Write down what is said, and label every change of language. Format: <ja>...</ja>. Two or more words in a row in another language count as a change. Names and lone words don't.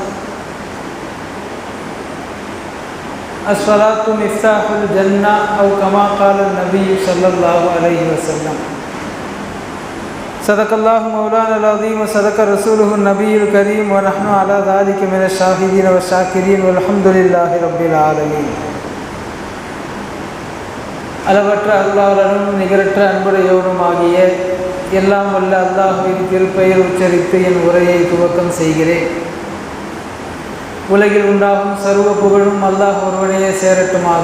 <ar>الصلاة مفتاح الجنة أو كما قال النبي صلى الله عليه وسلم صدق الله مولانا العظيم وصدق رسوله النبي الكريم ونحن على ذلك من الشاهدين والشاكرين والحمد لله رب العالمين.</ar> <ta>அளவற்ற அல்லாஹ்வுடன் நிகரற்ற அன்புடையோடும் ஆகிய எல்லாம் வல்ல அல்லாஹ்வின் திருப்பெயர் உச்சரித்து என் உரையை துவக்கம் செய்கிறேன். உலகில் உண்டாகும் சர்வ புகழும் அல்லாஹ் ஒருவனையே சேரட்டுமாக.</ta>